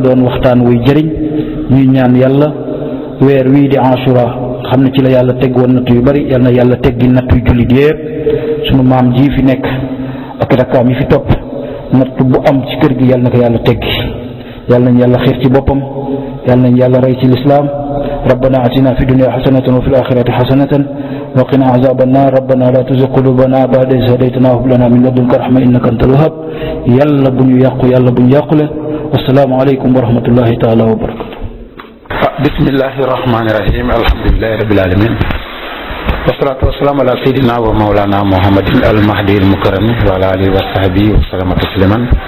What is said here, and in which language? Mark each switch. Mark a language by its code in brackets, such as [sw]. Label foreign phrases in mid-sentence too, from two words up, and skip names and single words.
[wo] doon waxtaan wuy jëriñ ñuy ñaan yàlla weer wii di Ashura xam ne ci la yàlla teg woon natt yu bari yàlla na yàlla teggi natt yu jullit yépp sunu maam ji fi nekk ak rakkaam yi fi topp natt bu am ci kër gi yàlla na ko yàlla teggi yàlla nañ yàlla xiir ci boppam yàlla nañ yàlla rey ci lislaam [ar] ربنا آتنا في الدنيا حسنة وفي الآخرة حسنة وقنا عذاب النار ربنا لا تزغ قلوبنا بعد إذ هديتنا وهب لنا من لدنك رحمة إنك أنت الوهاب [wo] yàlla bu ñu yàqu yàlla bu ñu yàqule [ar] والسلام عليكم ورحمة الله تعالى وبركاته بسم الله الرحمن الرحيم الحمد لله رب العالمين والصلاة والسلام على سيدنا ومولانا محمد المهدي المكرم وعلى آله وصحبه وسلم تسليما